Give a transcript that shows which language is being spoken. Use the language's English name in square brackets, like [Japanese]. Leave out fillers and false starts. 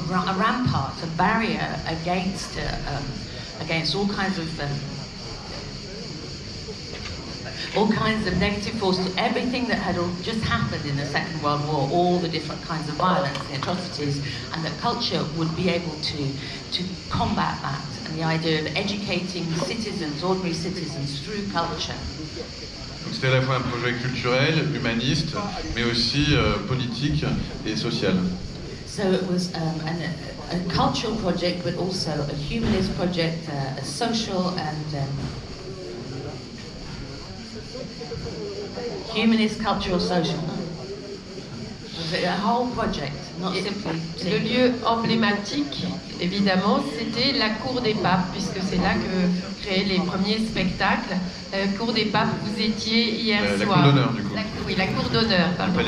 [English] a rampart, a barrier against all kinds of negative forces, everything that had just happened in the Second World War, all the different kinds of violence, the atrocities, and that culture would be able to combat that, and the idea of educating citizens, ordinary citizens, through culture. [French] Donc c'était à la fois un projet culturel, humaniste, mais aussi politique et social. [English] So it was a cultural project, but also a humanist project, a social and humanist, cultural, social. A whole project, not simply. [French] Le lieu emblématique, évidemment, c'était la Cour des Papes, puisque c'est là que furent créés les premiers spectacles. Cour des Papes, vous étiez hier soir. La Cour d'honneur, du coup. Oui, la Cour d'honneur, pardon.